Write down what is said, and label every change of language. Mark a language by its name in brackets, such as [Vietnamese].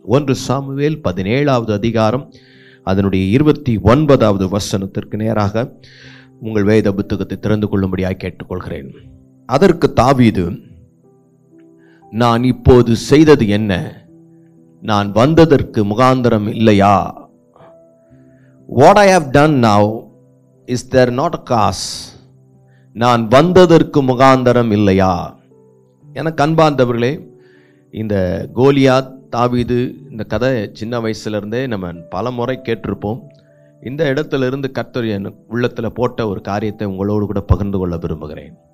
[Tamil] 1 Samuel 17வது அதிகாரம் அதனுடைய 29வது வசனத்திற்கு நேராக உங்கள் வேத புத்தகத்தை திறந்து கொள்ளும்படியாக கேட்டுக்கொள்கிறேன். அதற்கு தாவீது, நான் இப்போது செய்தது என்ன? நான் வந்ததற்கு முகாந்தரம் இல்லையா? [English] What I have done now, is there not a cause? [Tamil] நான் வந்ததற்கு முகாந்தரம் இல்லையா? எனக்கு அன்பார்ந்தவர்களே, இந்த கோலியாத், தாவீது, இந்த கதை சின்ன வயசுலேருந்தே நம்ம பல முறை கேட்டிருப்போம். இந்த இடத்துல இருந்து கர்த்தர் என் உள்ளத்தில் போட்ட ஒரு காரியத்தை உங்களோடு கூட பகிர்ந்து கொள்ள விரும்புகிறேன்.